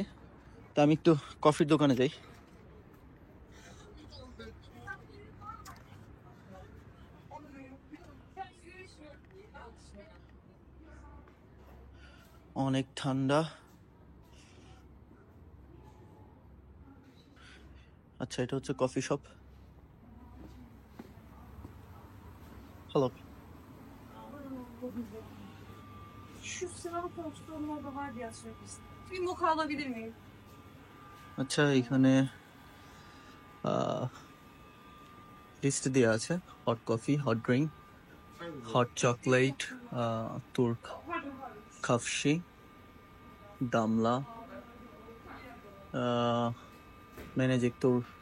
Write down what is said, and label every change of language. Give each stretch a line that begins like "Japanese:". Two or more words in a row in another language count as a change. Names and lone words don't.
Bangla: তা আমি একটু কফির দোকানে যাই। অনেক ঠান্ডা। আচ্ছা, এটা হচ্ছে কফি শপ। হ্যালো।
Turkish: Şu sıralı koltukların orada var diye söyleriz. Bir moka alabilir miyim?
Bangla: আচ্ছা, এখানে লিস্ট দেওয়া আছে,
English: hot coffee, hot drink, hot chocolate,
Turkish: Türk kahvesi,
Bangla: দামলা, ম্যানেজিক তুর্ক।